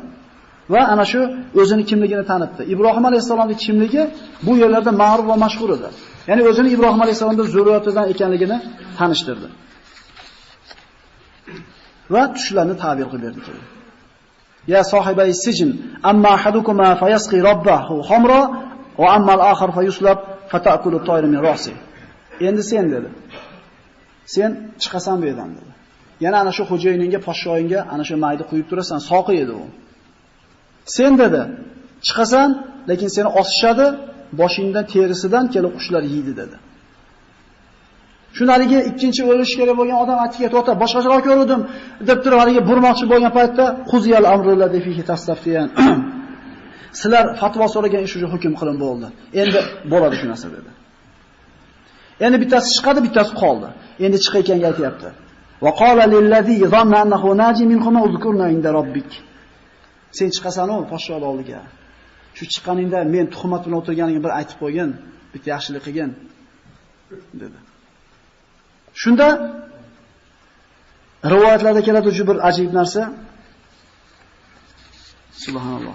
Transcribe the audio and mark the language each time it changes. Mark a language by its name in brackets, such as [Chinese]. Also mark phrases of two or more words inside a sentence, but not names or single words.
[Uzbek] Va ana shu o'zini kimligini tanitdi. Ibrohim alayhisolamning kimligi bu yerlarda ma'ruf va mashhur edi. Ya'ni o'zini Ibrohim alayhisolamning zurriyatidan ekanligini tanishtirdi. Va tushlarni ta'bir qilib berdi. [Arabic] يا صاحبي السجن أما أحدكما فيسقي ربه خمرا وأما الآخر فيصلب فتأكل الطير من رأسه. [Uzbek] Endi sen dedi. Sen chiqasan bu yerdan dedi. Yana ana shu xo'jayiningga, podshoyingga ana shu mayda quyib turasan, soqi edi u. Sen dedi, chiqasan, lekin seni osishadi, boshingdan terisidan kelib qushlar yeydi dedi. Shunaligi ikkinchi o'lish kerak bo'lgan odam aytib o'ta, boshqacharoq ko'rdim deb turib haliga burmoqchi bo'lgan paytda [Arabic] قضي الأمر الذي فيه تستفتيان. [Uzbek] Sizlar fatvo so'ragan ish uchun hukm qilin bo'ldi. Endi bo'ladi shu narsa dedi. Endi bittasi chiqadi, bittasi qoldi. Endi chiqayotganga aytayapti. [Arabic] وقال للذي ظن أنه ناج منكم اذكرني عند ربك. [Uzbek] Sen chiqasan-ku podshoh oldiga. Shu chiqqaningda men tuhmat bilan o'tirganingni bir aytib qo'ygin, bitta yaxshilik qilgin dedi. Shunda rivoyatlarda keladi juda bir ajib narsa. Subhanalloh.